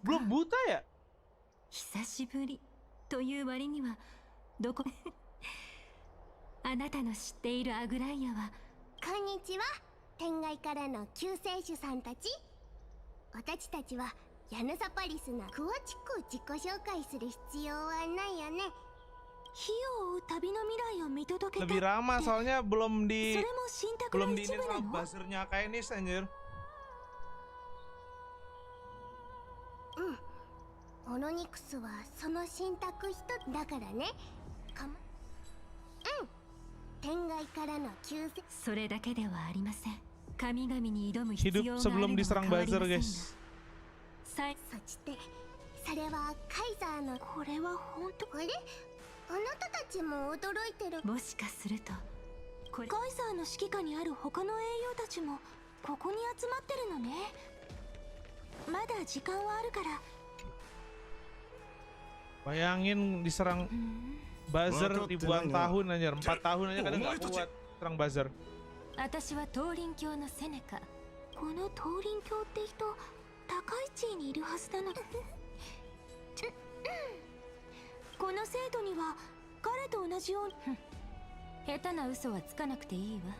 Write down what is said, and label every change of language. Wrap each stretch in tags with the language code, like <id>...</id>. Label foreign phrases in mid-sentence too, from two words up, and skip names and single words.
<ja>久しぶりという割にはどこあなたの知っているアグライアは。こんにちは。天外からの救世主さんたち。私たちはヤヌサパリスな詳しく自己紹介する必要はないよね。火を追う旅の未来を見届けた。</ja> <id>Lebih ramah soalnya belum di ini sama buzzernya kayak ini anjir.</id> <ja>オロニクスはその信託一つだからね。天外からの救世。それだけではありません。神々に挑む必要があるのは</ja> <id>sebelum diserang buzzer guys。</id> <ja>そしてそれはカイザーの。これは本当？あれ？あなたたちも驚いてる。もしかするとカイザーの指揮下にある他の英雄たちもここに集まってるのね。まだ時間はあるから。</ja> <id>Bayangin diserang buzzer ribuan tahun anjir, 4 tahun aja kadang nggak kuat serang buzzer。</id> <ja>私は東林教のセネカ。この東林教って人、高い地位にいるはずなの。この生徒には彼と同じように。下手な嘘はつかなくていいわ。</ja>